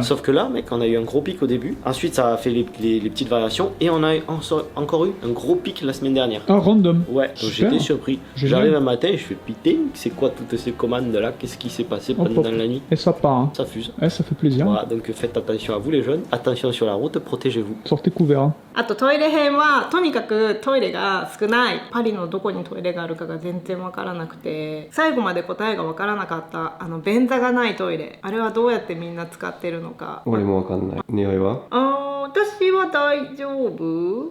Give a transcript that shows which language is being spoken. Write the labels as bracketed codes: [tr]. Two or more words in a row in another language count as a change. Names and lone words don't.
[fr] Sauf que là, mec, on a eu un gros pic au début. Ensuite, ça a fait les petites variations. Et on a encore eu un gros pic la semaine dernière. Ah, random. Ouais, donc Super. j'étais surpris. Génial. J'arrive un matin et je fais putain, c'est quoi toutes ces commandes là? Qu'est-ce qui s'est passé Hop, pendant hop. la nuit? Et ça part, hein. Ça fuse. Eh, ça fait plaisir. Voilà, donc faites attention à vous les jeunes. Attention sur la route, protégez-vous. Sortez couverts. Hein. [ja] あとトイレ編はとにかくトイレが少ない。パリのどこにトイレがあるかが全然わからなくて、最後まで答えがわからなかった便座がないトイレ、あれはどうやってみんな使ってるのか。俺もわかんない。匂いは私は大丈夫。